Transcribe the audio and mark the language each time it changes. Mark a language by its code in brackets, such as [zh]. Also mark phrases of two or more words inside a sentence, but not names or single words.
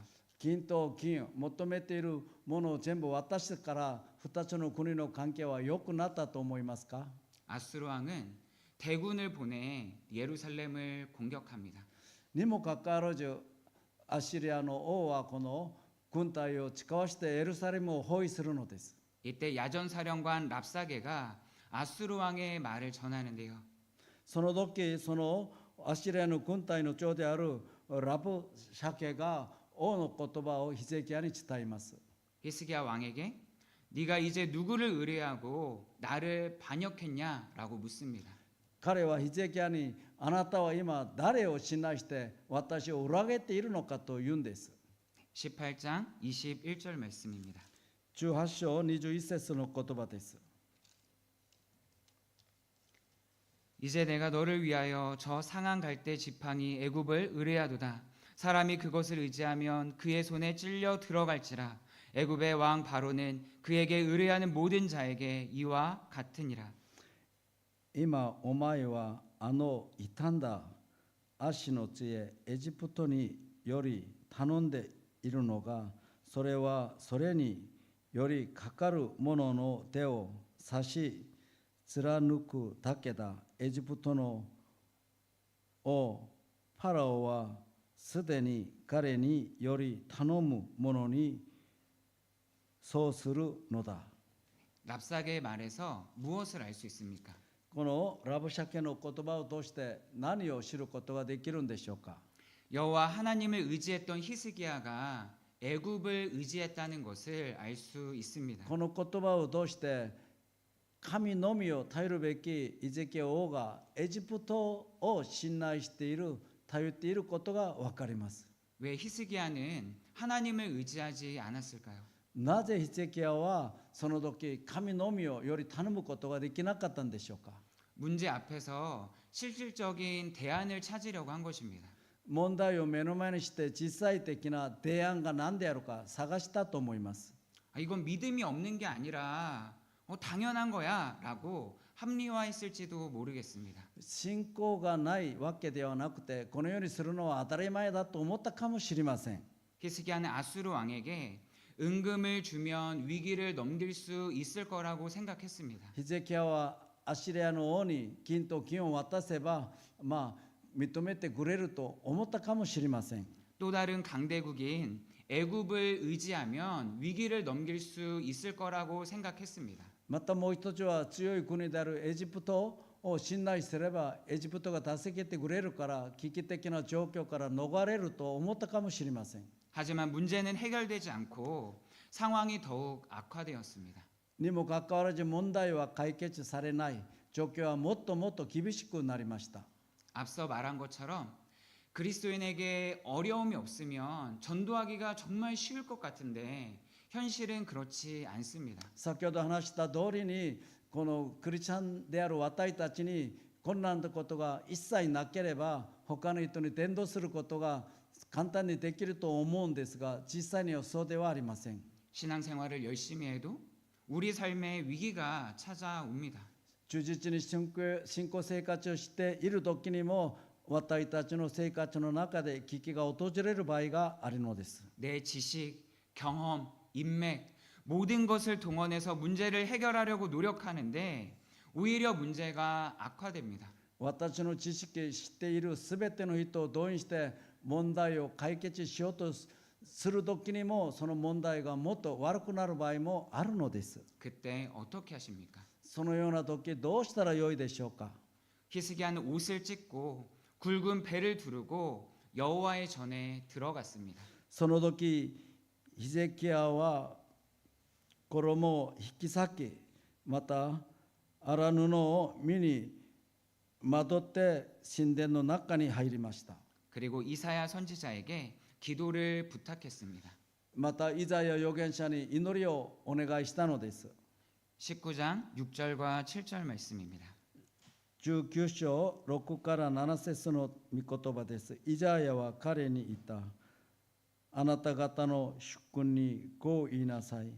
[ja] 金と金を求めているものを全部渡してから2つの国の関係は良くなったと思いますか。 [ko] 아수르 왕은 대군을 보내 예루살렘을 공격합니다. [ja] にもかかわらずアッシリアの王はこの軍隊を使わしてエルサレムを包囲するのです。 [ko] 이때 야전사령관 랍사게가 아수르 왕의 말을 전하는데요. [ja] その時そのアッシリアの軍隊の長であるラブシャケが王の言葉をヒゼキヤに伝えます。 [ko] 히스기야 왕에게 네가 이제 누구를 의뢰하고 나를 반역했냐라고 묻습니다. [ja] 彼はヒゼキヤにあなたは今誰を信頼して私を裏切っているのかと言うんです。 [ko] 18장 21절 말씀입니다. [ja] 18 章21節の言葉です。 [ko] 이제 내가 너를 위하여 저 상한 갈대 지팡이 애굽을 의뢰하도다. 사람이 그것을 의지하면 그의 손에 찔려 들어갈지라. 애굽의 왕 바로는 그에게 의뢰하는 모든 자에게 이와 같으니라. [ja] 今お前はあの傷んだ足の杖エジプトにより頼んでいるのが、それはそれによりかかる者の手を差し貫くだけだ。エジプトの王パラオはすでに彼により頼む者にそうするのだ。 [ko] 랍사게의 말에서 무엇을 알 수 있습니까? [ja] このラブシャケの言葉を通して何を知ることができるんでしょうか。 [ko] 여호와 하나님을 의지했던 히스기야가 애굽을 의지했다는 것을 알 수 있습니다. [ja] この言葉を通して神のみを頼るべきイゼキヤ王がエジプトを信頼している頼っていることが分かります。 [ko] 왜 히스기야는 하나님을 의지하지 않았을까요? [ja] なぜヒゼキヤはその時神のみをより頼むことができなかったんでしょうか。 [ko] 문제 앞에서 실질적인 대안을 찾으려고 한 것입니다. [ja] 問題を目の前にして実際的な提案が何であるか探したと思います。 [ko] 이건 믿음이 없는 게 아니라 당연한 거야 라고 합리화했을지도 모르겠습니다. [ja] 信仰がないわけではなくて、このようにするのは当たり前だと思ったかもしれません。 [ko] 히스기야는 아수르 왕에게 은금을 주면 위기를 넘길 수 있을 거라고 생각했습니다. [ja] ヒゼキヤはアシリアの王に金と金を渡せば、認めてくれると思ったかもしれません。 [ko] 또 다른 강대국인 애굽을 의지하면 위기를 넘길 수 있을 거라고 생각했습니다. [ja] またもう一つは強い国であるエジプトを信頼すればエジプトが助けてくれるから危機的な状況から逃れると思ったかもしれません。 [ko] 하지만 문제는 해결되지 않고 상황이 더욱 악화되었습니다. [ja] にもかかわらず問題は解決されない。状況はもっともっと厳しくなりました。 [ko] 앞서 말한 것처럼 그리스도인에게 어려움이 없으면 전도하기가 정말 쉬울 것 같은데 현실은 그렇지 않습니다. [ja] 先ほど話した通りにこのクリスチャンである私たちに困難なことが一切なければ他の人に伝道することが簡単にできると思うんですが、実際にはそうではありません。 [ko] 신앙생활을 열심히 해도 우리 삶에 위기가 찾아옵니다. [ja] 忠実に信仰生活をしている時にも私たちの生活の中で危機が訪れる場合があるのです。 [ko] 내 지식, 경험, 인맥 모든 것을 동원해서 문제를 해결하려고 노력하는데 오히려 문제가 악화됩니다. [ja] 私の知識知っているすべての人を動員して問題を解決しようとする時にもその問題がもっと悪くなる場合もあるのです。 [ko] 그때 어떻게 하십니까? [ja] そのような時どうしたらよいでしょうか。 [ko] 히스기야는 옷을 찢고 굵은 배를 두르고 여호와의 전에 들어갔습니다. [ja] その時ヒゼキヤは衣を引き裂き、また荒布を身にまとって神殿の中に入りました。 [ko] 그리고 이사야 선지자에게 기도를 부탁했습니다. [ja] またイザヤ預言者に祈りをお願いしたのです。 [ko] 19장 6절과 7절 말씀입니다. [ja] 19 章6から7節の御言葉です。イザヤは彼に言った。あなた方の主君にこう言いなさい。